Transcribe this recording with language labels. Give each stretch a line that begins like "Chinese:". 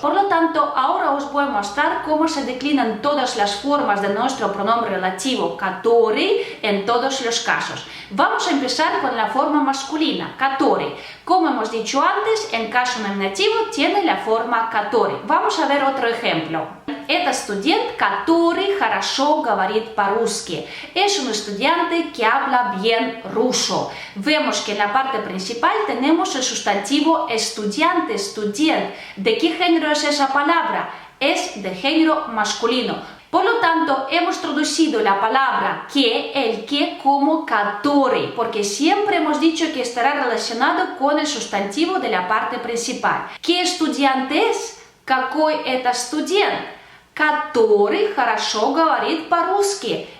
Spanish: Por lo tanto, ahora os voy a mostrar cómo se declinan todas las formas de nuestro pronombre relativo который en todos los casos. Vamos a empezar con la forma masculina, который. Como hemos dicho antes, en caso nominativo tiene la forma который. Vamos a ver otro ejemplo.
Russian: Это студент, который хорошо говорит по-русски.
Spanish: Es un estudiante que habla bien ruso. Vemos que en la parte principal tenemos el sustantivo estudiante, student. ¿De qué género es esa palabra? Es de género masculino. Por lo tanto, hemos traducido la palabra que, el que, como который, porque siempre hemos dicho que estará relacionado con el sustantivo de la parte principal. ¿Qué estudiante es?
Russian: Какой это студент? Который хорошо говорит по-русски.